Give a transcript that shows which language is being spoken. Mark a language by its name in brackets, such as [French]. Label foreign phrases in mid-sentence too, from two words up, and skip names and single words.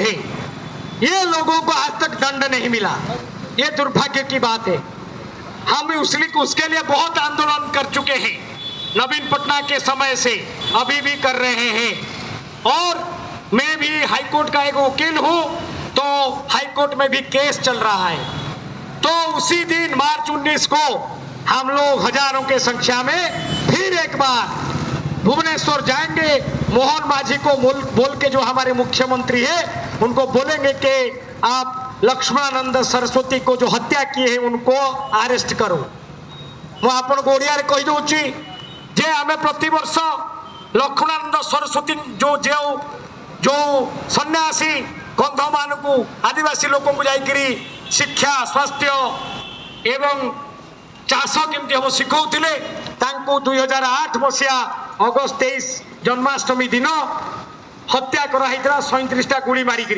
[Hindi] है ये लोगों को आज तक दंड नहीं मिला ये दुर्भाग्य की बात है हम उसके लिए बहुत आंदोलन कर चुके हैं नवीन पटनायक के समय से अभी भी कर रहे हैं और मैं भी हाईकोर्ट का एक वकील हूं तो हाईकोर्ट में भी केस चल रहा है तो उसी दिन मार्च 19 को हम लोग हजारों के संख्या में फिर एक बार भुवनेश्वर जाएंगे, मोहन मांझी को बोल के जो हमारे मुख्यमंत्री है उनको बोलेंगे कि आप लक्ष्मणानंद सरस्वती को जो हत्या किए हैं उनको अरेस्ट करो। [Odia] ମୁଁ ଆପଣଙ୍କୁ ଓଡ଼ିଆରେ କହିଦେଉଛି ଯେ ଆମେ ପ୍ରତିବର୍ଷ ଲକ୍ଷ୍ମଣାନନ୍ଦ ସରସ୍ୱତୀ ଯେଉଁ ସନ୍ନ୍ୟାସୀ କନ୍ଧମାନଙ୍କୁ ଆଦିବାସୀ ଲୋକଙ୍କୁ ଯାଇକରି ଶିକ୍ଷା ସ୍ୱାସ୍ଥ୍ୟ ଏବଂ ଚାଷ କେମିତି ହେବ ଶିଖାଉଥିଲେ, ତାଙ୍କୁ 2008 ମସିହା ଅଗଷ୍ଟ 23 ଜନ୍ମାଷ୍ଟମୀ ଦିନ ହତ୍ୟା କରାହେଇଥିଲା 37ଟା ଗୁଳି ମାରିକିରି।